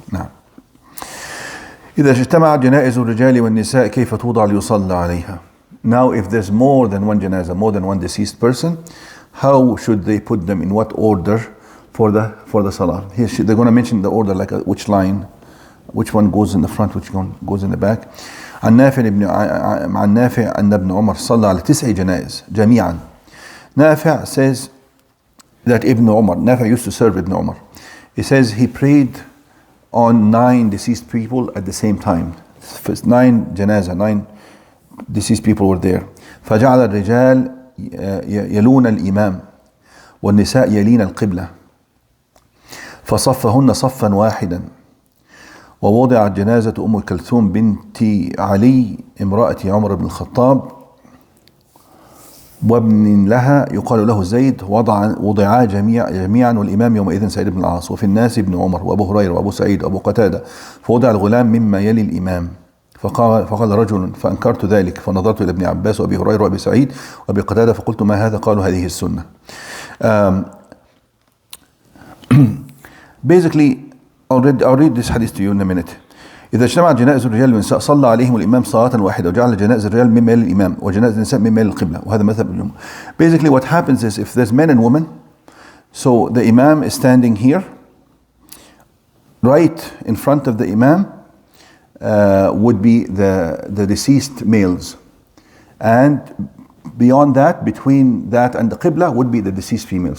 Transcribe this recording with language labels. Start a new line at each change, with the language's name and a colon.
Arabic: Now, إذا اجتمعت جنائز الرجال والنساء كيف توضع ليصلى عليها.
English: Now, if there's more than one janazah, more than one deceased person, how should they put them, in what order for the salah? Here they're going to mention the order, like which line, which one goes in the front, which one goes in the back.
Arabic: عن نافع أن ابن عمر صلى على 9 جنائز جميعا.
English: Nafi' says that Ibn Umar, Nafi' used to serve Ibn Umar. He says he prayed on 9 deceased people at the same time. 9 janazah, 9 deceased people were there.
Arabic: فجعل الرجال يلون الإمام والنساء يلين القبلة فصفهن صفا واحدا ووضعت جنازة أم كلثوم بنت علي امرأة عمر بن الخطاب وابن لها يقال له زيد وضعا جميعا والإمام يومئذ سعيد بن العاص وفي الناس ابن عمر وأبو هريرة وأبو سعيد وأبو قتادة فوضع الغلام مما يلي الإمام فقال رجل فأنكرت ذلك فنظرت إلى ابن عباس وأبي هريرة وأبي سعيد وأبي قتادة فقلت ما هذا قالوا هذه السنة.
English: Basically, I'll read this hadith to you in a minute.
Arabic: إذا اجتمعت جنائز الرجال والنساء صلى عليهم الإمام صلاة واحدة وجعل جنائز الرجال مما يلي الإمام وجنائز النساء مما يلي القبلة وهذا مذهب الجمهور.
English: Basically what happens is if there's men and women, so the Imam is standing here, right in front of the Imam would be the deceased males, and beyond that, between that and the Qibla would be the deceased females.